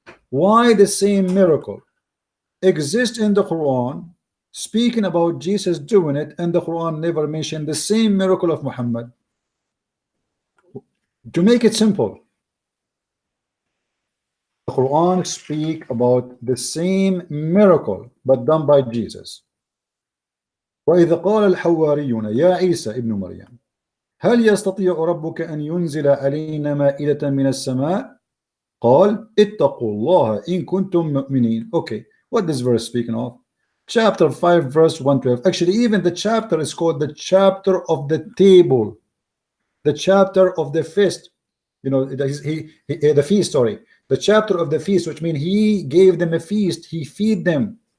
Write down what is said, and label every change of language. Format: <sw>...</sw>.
<en>Why the same miracle exists in the Quran, speaking about Jesus doing it, and the Quran never mentioned the same miracle of Muhammad? To make it simple, the Quran speak about the same miracle but done by Jesus.</en> <ar>وإذا قال الحواريون يا عيسى ابن مريم هل يستطيع ربك أن ينزل علينا مائدة من السماء قال اتقوا الله إن كنتم مؤمنين.</ar> <en>Okay, what this verse speaking of? Chapter 5 verse 112. Actually, even the chapter is called the chapter of the table, the chapter of the feast. You know, the feast, sorry, the chapter of the feast, which means he gave them a feast, he feed them.</en>